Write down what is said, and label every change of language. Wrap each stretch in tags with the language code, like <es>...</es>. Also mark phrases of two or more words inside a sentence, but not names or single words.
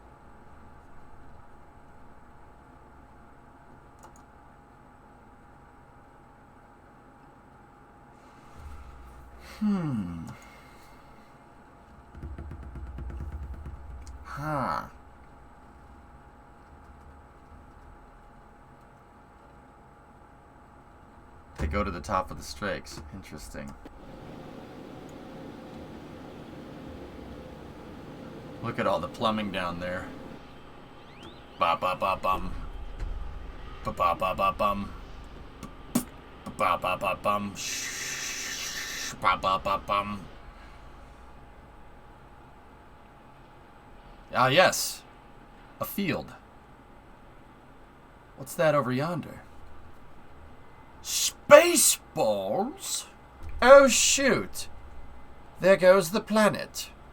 <en>Huh. They go to the top of the strakes. Interesting. Look at all the plumbing down there. Ba ba ba bum. Ba ba ba ba bum. Ba ba ba bum. Ba ba ba bum. Ah, yes. A field. What's that over yonder? Spaceballs? Oh, shoot. There goes the planet.</en>